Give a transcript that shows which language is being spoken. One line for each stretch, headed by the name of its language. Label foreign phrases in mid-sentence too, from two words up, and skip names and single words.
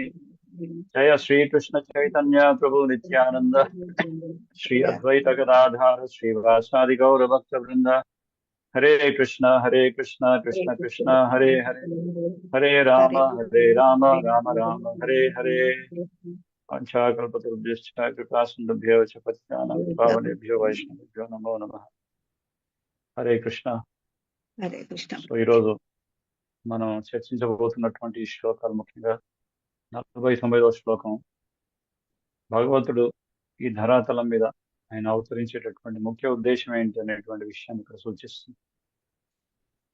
Sanskrit: జయ శ్రీకృష్ణ చైతన్య ప్రభు నిత్యానంద శ్రీ అద్వైత గదాధార శ్రీవాసాది గౌర భక్త వృంద. హరే కృష్ణ కృష్ణ కృష్ణ హరే హరే హరే రామ రామ రామ హరే హరే. పంచాకల్పతరుభ్యశ్చ కృపాసింధుభ్యో చ పతితానాం పావనేభ్యో వైష్ణవేభ్యో నమో నమః. హరే కృష్ణ. హరే కృష్ణ.
Telugu: సో ఈరోజు మనం చర్చించబోతున్నటువంటి శ్లోకాలు ముఖ్యంగా 49వ శ్లోకం. భగవంతుడు ఈ ధరాతలం మీద ఆయన అవతరించేటటువంటి ముఖ్య ఉద్దేశం ఏంటి అనేటువంటి విషయాన్ని ఇక్కడ సూచిస్తుంది.